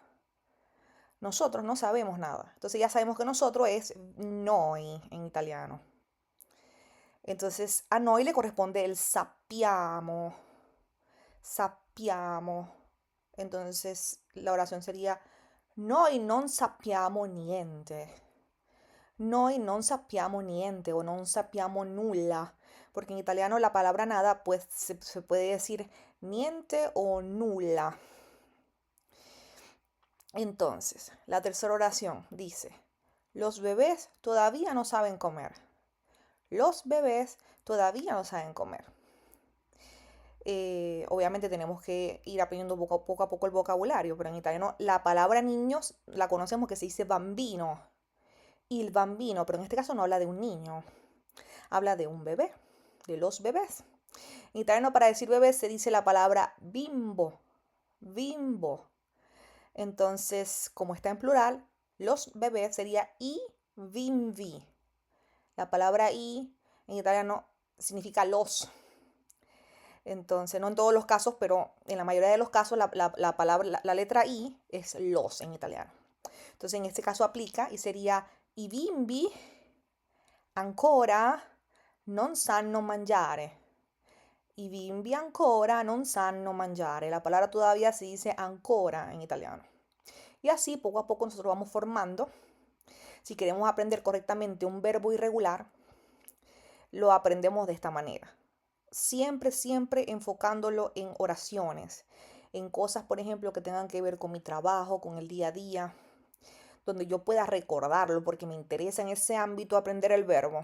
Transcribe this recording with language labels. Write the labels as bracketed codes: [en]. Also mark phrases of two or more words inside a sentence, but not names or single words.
[es] Nosotros no sabemos nada. Entonces ya sabemos que nosotros es noi en italiano. Entonces a noi le corresponde el sappiamo. [it] Sappiamo. [es] Entonces la oración sería, [it] noi non sappiamo niente. Noi non sappiamo niente o non sappiamo nulla, [es] porque en italiano la palabra nada pues se puede decir [it] niente o nulla. [es] Entonces, la tercera oración dice, los bebés todavía no saben comer. Los bebés todavía no saben comer. Obviamente tenemos que ir aprendiendo poco a poco el vocabulario, pero en italiano la palabra niños la conocemos que se dice bambino. [it] Il bambino, [es] pero en este caso no habla de un niño, habla de un bebé, de los bebés. En italiano para decir bebé se dice la palabra [it] bimbo, bimbo. [es] Entonces, como está en plural, los bebés sería [it] i bimbi. [es] La palabra i en italiano significa los. Entonces, no en todos los casos, pero en la mayoría de los casos la palabra, la letra i es los en italiano. Entonces, en este caso aplica y sería [it] i bimbi ancora non sanno mangiare. I bimbi ancora non sanno mangiare. [es] La palabra todavía se dice ancora en italiano. Y así poco a poco nosotros vamos formando. Si queremos aprender correctamente un verbo irregular, lo aprendemos de esta manera. siempre, siempre enfocándolo en oraciones, en cosas, por ejemplo, que tengan que ver con mi trabajo, con el día a día, donde yo pueda recordarlo, porque me interesa en ese ámbito aprender el verbo.